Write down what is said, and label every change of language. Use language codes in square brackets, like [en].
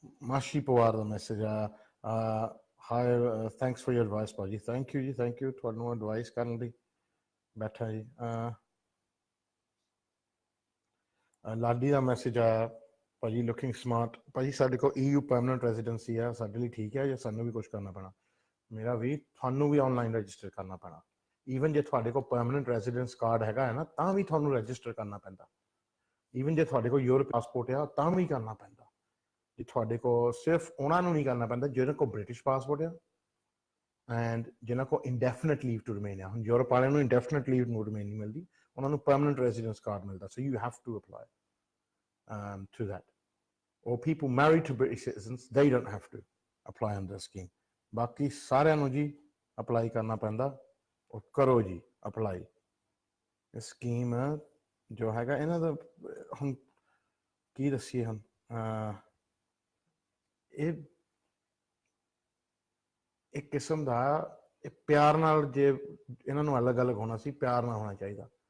[en] Mashi Pawar the message. Hi, thanks for your advice, Paji. Thank you ji, thank you. [pa] ਤੁਹਾਨੂੰ advice ਕਰਨ ਲਈ ਬੈਠਾ ਜੀ। ਲਾਡੀ ਦਾ message ਆਇਆ, ਭਾਜੀ ਲੁਕਿੰਗ ਸਮਾਰਟ। ਭਾਜੀ ਸਾਡੇ ਕੋਲ EU ਪਰਮਾਨੈਂਟ ਰੈਜ਼ੀਡੈਂਸੀ ਆ, ਸਾਡੇ ਲਈ ਠੀਕ ਹੈ ਜਾਂ ਸਾਨੂੰ ਵੀ ਕੁਛ ਕਰਨਾ ਪੈਣਾ? ਮੇਰਾ ਵੀ, ਤੁਹਾਨੂੰ ਵੀ ਆਨਲਾਈਨ ਰਜਿਸਟਰ ਕਰਨਾ ਪੈਣਾ। ਈਵਨ ਜੇ ਤੁਹਾਡੇ ਕੋਲ ਪਰਮਾਨੈਂਟ ਰੈਜ਼ੀਡੈਂਸ ਕਾਰਡ ਹੈਗਾ ਹੈ ਨਾ, ਤਾਂ ਵੀ ਤੁਹਾਨੂੰ ਰਜਿਸਟਰ ਕਰਨਾ ਪੈਂਦਾ। ਈਵਨ ਜੇ ਤੁਹਾਡੇ ਕੋਲ ਯੂਰਪ ਪਾਸਪੋਰਟ ਆ, ਤਾਂ ਵੀ ਕਰਨਾ ਪੈਂਦਾ। ਜੇ ਤੁਹਾਡੇ ਕੋਲ ਸਿਰਫ ਉਹਨਾਂ ਨੂੰ ਨਹੀਂ ਕਰਨਾ ਪੈਂਦਾ ਜਿਹਨਾਂ ਕੋਲ ਬ੍ਰਿਟਿਸ਼ ਪਾਸਪੋਰਟ ਆ ਐਂਡ ਜਿਹਨਾਂ ਕੋਲ ਇੰਡੈਫੀਨਿਟ ਲੀਵ ਟੂ ਰਿਮੇਨ ਆ। ਹੁਣ ਯੂਰਪ ਵਾਲਿਆਂ ਨੂੰ ਇੰਡੈਫੀਨਿਟ ਲੀਵ ਟੂ ਰਿਮੇਨ ਨਹੀਂ ਮਿਲਦੀ, ਉਹਨਾਂ ਨੂੰ ਪਰਮਾਨੈਂਟ ਰੈਜ਼ੀਡੈਂਸ ਕਾਰਡ ਮਿਲਦਾ। [en] So you have to apply to that. or people married to British citizens, they don't have to apply under the scheme. [pa] ਬਾਕੀ ਸਾਰਿਆਂ ਨੂੰ ਜੀ ਅਪਲਾਈ ਕਰਨਾ ਪੈਂਦਾ, ਔਰ ਕਰੋ ਜੀ ਅਪਲਾਈ। ਇਹ ਸਕੀਮ ਜੋ ਹੈਗਾ ਇਹਨਾਂ ਦਾ, ਹੁਣ ਕੀ ਦੱਸੀਏ, ਹੁਣ ਇਹ ਇੱਕ ਕਿਸਮ ਦਾ ਪਿਆਰ ਨਾਲ, ਜੇ ਇਹਨਾਂ ਨੂੰ ਅਲੱਗ ਅਲੱਗ ਹੋਣਾ ਸੀ, ਪਿਆਰ ਨਾਲ ਹੋਣਾ ਚਾਹੀਦਾ।